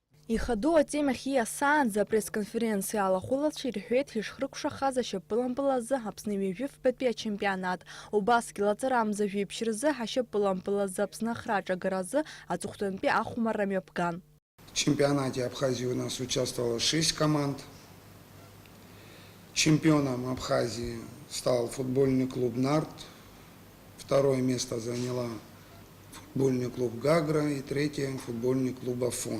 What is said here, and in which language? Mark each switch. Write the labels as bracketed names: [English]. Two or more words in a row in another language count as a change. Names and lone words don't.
[Abkhazian] Ихаду атемах иасаанӡа апресс-конференциа алахәылацәа ирҳәеит ишхрыкәшахаз ашьапылампылазы Аԥсны ҩажәифбатәи ачемпионат. Убасгьы лаҵарамза жәиԥшь рзы ҳашьапылампылазы Аԥсны ахраҿагаразы аҵыхәтәантәи ахәмарра мҩаԥган. [Russian] В чемпионате Абхазии у нас участвовало 6 команд. Чемпионом Абхазии стал футбольный клуб «Нарт». Второе место заняла футбольный клуб «Гагра» и третье футбольный клуб «Афон».